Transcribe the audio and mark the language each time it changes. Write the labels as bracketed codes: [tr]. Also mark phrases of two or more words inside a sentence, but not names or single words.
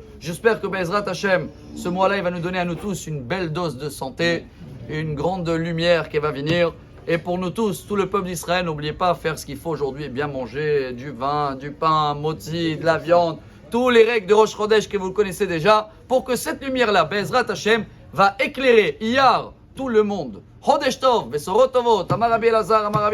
[fr] J'espère que [he] בעזרת השם, [fr] ce mois-là, il va nous donner à nous tous une belle dose de santé, une grande lumière qui va venir. Et pour nous tous, tout le peuple d'Israël, n'oubliez pas de faire ce qu'il faut aujourd'hui et bien manger du vin, du pain, motzi, de la viande, tous les règles de Rosh Chodesh que vous connaissez déjà, pour que cette lumière-là, [he] בעזרת השם, [fr] va éclairer Iyar tout le monde. [he] חודש טוב, בשורות טובות, אמר רבי אלעזר, אמר רבי